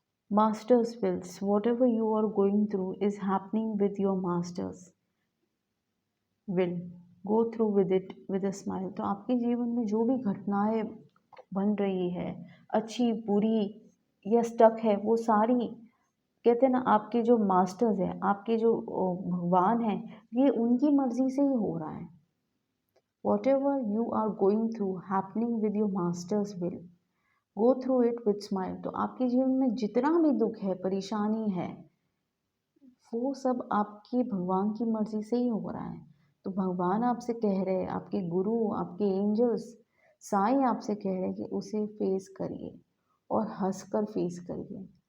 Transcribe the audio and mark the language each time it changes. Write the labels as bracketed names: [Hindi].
[English] Master's wills, whatever you are going through is happening with your master's will. Go through with it with a smile. [Hindi] तो आपके जीवन में जो भी घटनाएं बन रही है, अच्छी बुरी या स्टक है, वो सारी कहते हैं ना, आपके जो मास्टर्स हैं, आपके जो भगवान हैं, ये उनकी मर्जी से ही हो रहा है। [English] Whatever you are going through happening with your master's will. Go through it with smile. [Hindi] तो आपके जीवन में जितना भी दुख है, परेशानी है, वो सब आपकी भगवान की मर्जी से ही हो रहा है। तो भगवान आपसे कह रहे हैं, आपके गुरु, आपके एंजल्स, साईं आपसे कह रहे हैं कि उसे फेस करिए और हंसकर फेस करिए।